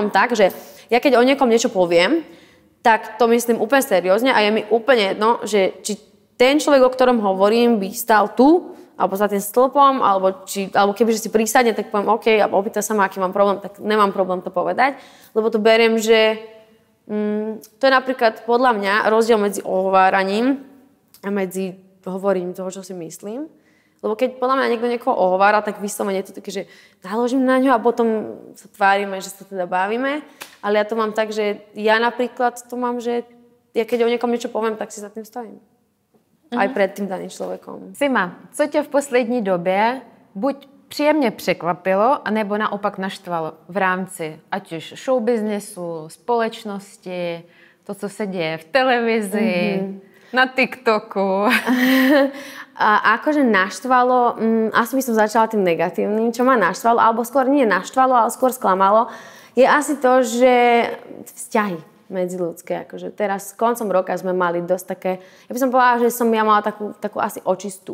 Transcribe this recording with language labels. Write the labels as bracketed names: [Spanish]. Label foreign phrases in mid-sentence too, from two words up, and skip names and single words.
[Slovak] tak, že ja keď o niekom niečo poviem, tak to myslím úplne seriózne a je mi úplne jedno, že či ten človek, o ktorom hovorím, by stál tu, alebo za tým stĺpom, alebo kebyže si prísadne, tak poviem OK, a opýta sa ma, aký mám problém, tak nemám problém to povedať, lebo to beriem, že to je napríklad podľa mňa rozdiel medzi ohováraním a medzi hovorením toho, čo si myslím. Lebo keď podľa mňa niekto niekoho ohovára, tak vyslovene je to také, že naložím na ňo a potom sa tvárime, že sa teda bavíme. Ale ja to mám tak, že ja napríklad to mám, že ja keď o niekom niečo poviem, tak si za tým stojím. Aj pred tým daným človekom. [Czech] Sima, co tě v poslední době buď příjemně překvapilo, anebo naopak naštvalo v rámci ať už showbiznesu, společnosti, to, co se děje v televizi, na TikToku. [Slovak] A akože naštvalo, asi by som začala tým negatívnym, čo ma naštvalo, alebo skôr nie naštvalo, ale skôr sklamalo, je asi to, že vzťahy medziľudské. Akože teraz koncom roka sme mali dosť také, ja by som povedala, že som ja mala takú asi očistú.